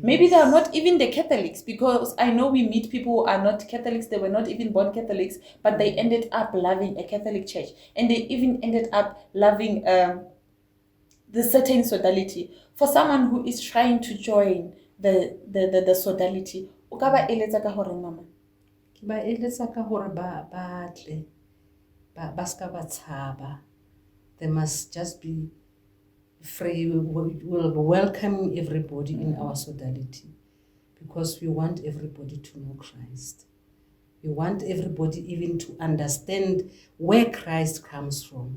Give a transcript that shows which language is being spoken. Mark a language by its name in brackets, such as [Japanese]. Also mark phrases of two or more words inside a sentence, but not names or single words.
[English] Maybe they are not even the Catholics, because I know we meet people who are not Catholics, they were not even born Catholics, but they ended up loving a Catholic church. And they even ended up loving the certain sodality. For someone who is trying to join the sodality, [Southern Sotho] o ka ba eletsa ka hore mama? Ke ba eletsa ka hore ba tle ba ska ba tshaba. [English] They must just be free. We'll welcome everybody in our sodality because we want everybody to know Christ. We want everybody even to understand where Christ comes from.